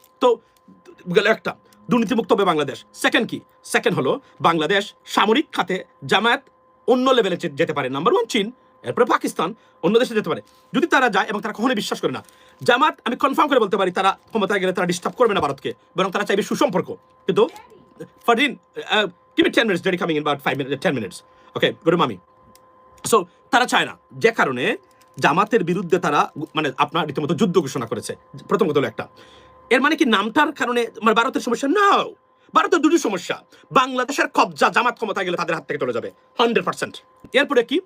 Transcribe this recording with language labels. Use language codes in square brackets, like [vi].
[bn] তো একটা দুর্নীতিমুক্ত হবে বাংলাদেশ। সেকেন্ড হলো বাংলাদেশ সামরিক খাতে জামায়াত অন্য লেভেলে যেতে পারে। নাম্বার 1 চীন, এরপরে পাকিস্তান, অন্য দেশে যেতে পারে যদি তারা যায়, এবং তারা কখনোই বিশ্বাস করে না। জামাত আমি কনফার্ম করে বলতে পারি তারা ক্ষমতায় গেলে তারা ডিস্টার্ব করবে না ভারতকে, বরং তারা চাইবে সুসম্পর্ক। [en] কিন্তু Fardin, give me 10 minutes, Daddy coming in about 10 minutes. Okay, go to mommy. [bn] So তারা চায় না, যে কারণে জামাতের বিরুদ্ধে তারা আপনার রীতিমতো যুদ্ধ ঘোষণা করেছে। প্রথম কথা হলো একটা, এর কি নামটার কারণে ভারতের সমস্যা? না, ভারতের দুটি সমস্যা। বাংলাদেশের কবজা জামাত ক্ষমতা গেলে তাদের হাত থেকে চলে যাবে 100%। এরপরে কি?